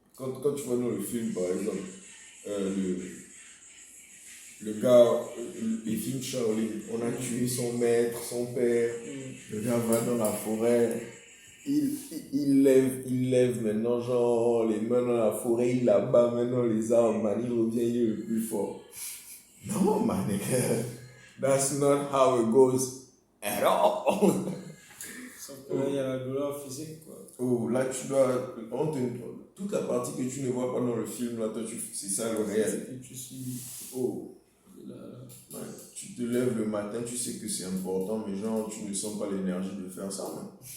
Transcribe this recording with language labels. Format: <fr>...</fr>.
<fr>Quand tu vois dans le film, par exemple, le gars, les films Charlie, on a tué son maître, son père. Le gars va dans la forêt. Il lève maintenant, genre, les mains dans la forêt, il abat maintenant les arbres, man, il revient, il est le plus fort.</fr> <en>Non, man, that's not how it goes at all.</en> <fr>Sauf que là, il y a la douleur physique, quoi. Oh, là, tu dois, toute la partie que tu ne vois pas dans le film, là, toi, c'est ça le réel. C'est que tu suis. Oh, Là. ouais, tu te lèves le matin, tu sais que c'est important, mais genre, tu ne sens pas l'énergie de faire ça, man.</fr>